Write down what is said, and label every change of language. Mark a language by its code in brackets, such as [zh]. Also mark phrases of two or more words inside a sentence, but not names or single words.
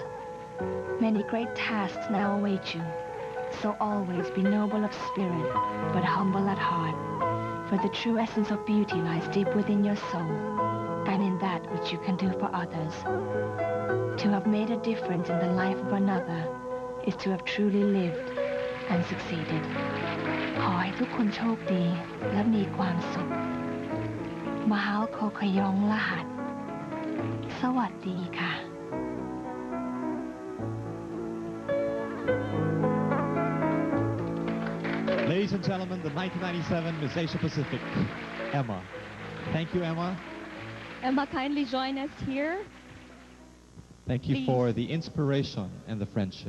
[en] Many great tasks now await you, so always be noble of spirit, but humble at heart, for the true essence of beauty lies deep within your soul, and in that which you can do for others. To have made a difference in the life of another is to have truly lived and succeeded. [th] ขอให้ทุกคนโชคดีและมีความสุข [tl] Mahal ko kayong lahat. [th] สวัสดีค่ะ [en] Ladies and gentlemen, the 1997 Miss Asia Pacific, Emma. Thank you, Emma. Emma, kindly join us here. Thank you for the inspiration and the friendship.